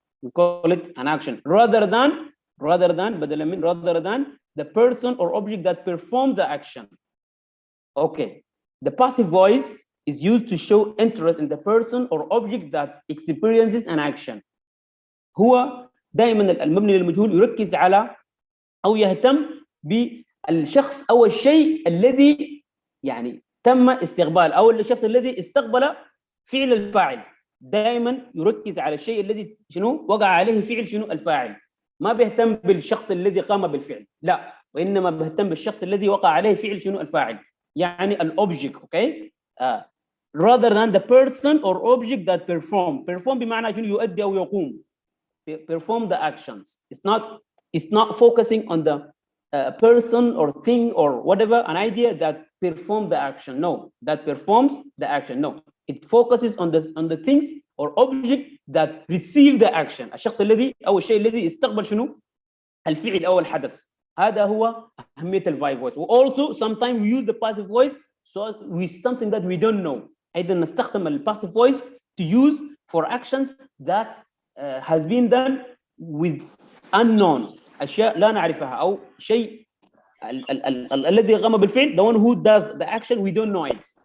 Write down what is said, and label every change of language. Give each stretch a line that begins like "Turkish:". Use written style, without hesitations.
English: We call it an action rather than
Arabic: بدلا من
English: rather than the person or object that performs the action. Okay, the passive voice is used to show interest in the person or object that experiences an action.
Arabic: هو دائما المبني للمجهول يركز على أو يهتم بالشخص أو الشيء الذي يعني تم استقبال، أو الشخص الذي استقبل فعل الفاعل. دائما يركز على الشيء الذي شنو وقع عليه فعل شنو الفاعل. ما بيهتم بالشخص الذي قام بالفعل، لا، وإنما بيهتم بالشخص الذي وقع عليه فعل شنو الفاعل، يعني الأوبجكت.
English: okay rather than the person or object that perform
Arabic: بمعنى شنو يؤدي أو يقوم.
English: perform the actions. It's not focusing on the person or thing or whatever, an idea that perform the action. No, that performs the action. No, it focuses on the things or object that receive the action.
Arabic: الشخص الذي أو الشيء الذي استقبل شنو الفعل أو الحدث. هذا هو أهمية الفايف voice.
English: Also sometimes we use the passive voice so with something that we don't know.
Arabic: أيضا نستخدم الباسيف
English: voice to use for actions that has been done with unknown،
Arabic: أشياء لا نعرفها، أو شيء الذي قام بالفعل،
English: the one who does the action we don't know it.